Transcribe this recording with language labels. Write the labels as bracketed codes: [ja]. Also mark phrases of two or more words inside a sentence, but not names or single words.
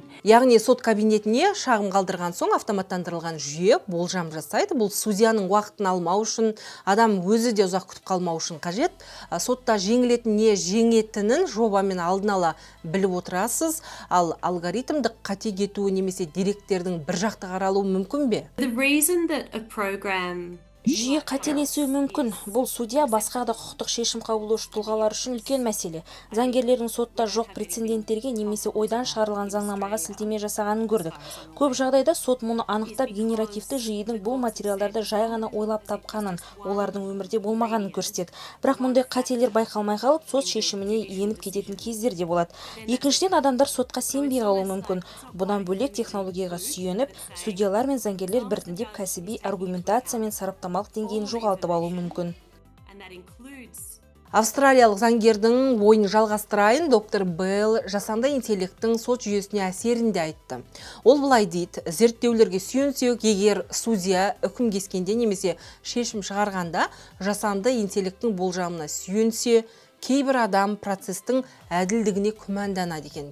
[kk] Яғни сот кабинетіне шағым қалдырған соң автоматтандырылған жүйе болжам жасайды. Бұл судьяның уақытын алмау үшін, адам өзі де ұзақ күтіп қалмау үшін қажет. Сотта жеңілетін не жеңетінін жобамен алдын ала біліп отырасыз, ал алгоритмдік қате кетуі немесе деректердің бір жақты қаралуы мүмкін бе? [en] The reason that a program [kk] Жүйе қателесуі мүмкін. Бұл судья басқа да құқықтық шешім қабылдаушы тұлғалар үшін үлкен мәселе. Заңгерлердің сотта жоқ прецеденттерге немесе ойдан шығарылған заңнамаға сілтеме жасағанын көрдік. Көп жағдайда сот мұны анықтап генеративті жүйенің бұл материалдарды жай ғана ойлап тапқанын, олардың өмірде болмағанын көрсетеді. Бірақ мұндай қателер байқалмай қалып, сот шешіміне еніп кететін кездер де болады. Екіншіден, адамдар сотқа сенбей қалуы мүмкін. Бұдан бөлек технологияға сүйеніп, судьялар мен заңгерлер біртіндеп кәсіби аргументация мен сараптамалық деңгейін жоғалтып алуы мүмкін. [en] and that includes [kk] Австралиялық заңгердің ойын жалғастырайын, доктор Белл жасанды интеллекттің сот жүйесіне әсерін де айтты. Ол былай дейді: зерттеулерге сүйенсек, егер судья үкім кескенде немесе шешім шығарғанда жасанды интеллекттің болжамына сүйенсе, кейбір адам процестің әділдігіне күмәнданады екен.